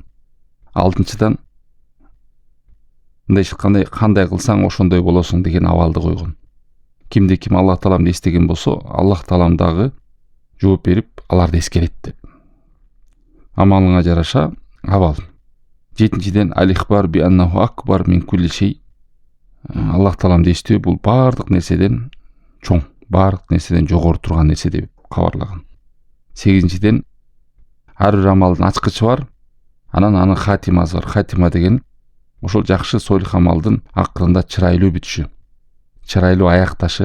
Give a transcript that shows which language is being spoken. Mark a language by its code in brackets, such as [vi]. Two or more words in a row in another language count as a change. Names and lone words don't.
[ky] Алтынчыдан мындай чыккандай кандай кылсаң ошондой болосуң деген абалды койгон. Кимде ким Аллах Тааламды эстеген болсо, Аллах Таалам дагы жооп берип, аларды эскерет деп. Амалыңа жараша абал. Жетинчиден [ar] الإخبار بأنه أكبر من كل شيء. [ky] Аллах Тааламды эстөө бул баардык нерседен чоң, баардык нерседен жогору турган нерсе деп кабарлаган. Сегизинчиден ар бир амалдын ачкычы бар, анан анын хатимасы бар. Хатима деген ошол жакшы сойлук амалдын акырында чырайлуу бүтүшү, чырайлуу аякташы.